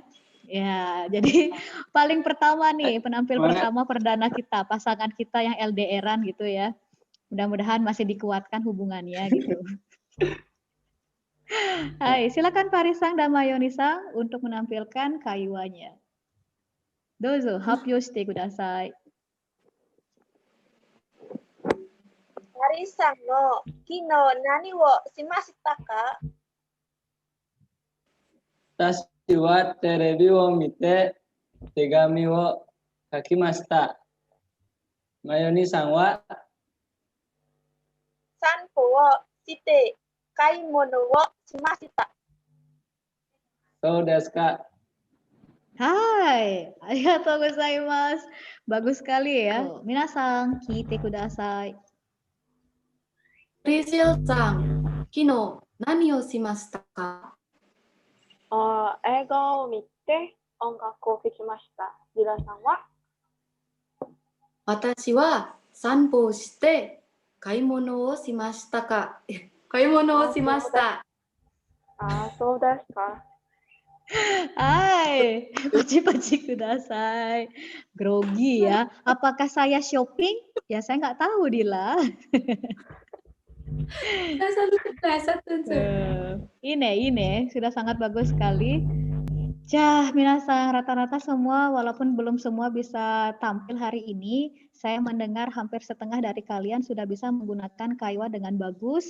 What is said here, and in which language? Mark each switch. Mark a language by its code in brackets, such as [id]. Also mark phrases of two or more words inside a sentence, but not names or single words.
[id] Ya, jadi paling pertama nih, penampil pertama perdana kita, pasangan kita yang LDR-an gitu ya. Mudah-mudahan masih dikuatkan hubungannya gitu. Hai, silakan Parisang dan Mayonisan untuk menampilkan kaiwanya. [ja] どうぞ、発表してください. Parisang の昨日何をしましたか? 私はテレビを見て手紙を書きました。マヨニさんは散歩をして買い物をしました。そうですか。はい、ありがとうございます. [id] Bagus sekali ya. [ja] 皆さん、聞いてください. Rizal-san, 昨日何をしましたか? 映画を見て音楽を聴きました。ジラさんは？私は散歩をして買い物をしましたか？買い物をしました。そうですか。はい、パチパチください. [id] Grogi ya. Apakah saya shopping? Ya saya nggak tahu, Dila. Ini sudah sangat bagus sekali. Cah, minasan rata-rata semua, walaupun belum semua bisa tampil hari ini, saya mendengar hampir setengah dari kalian sudah bisa menggunakan kaiwa dengan bagus.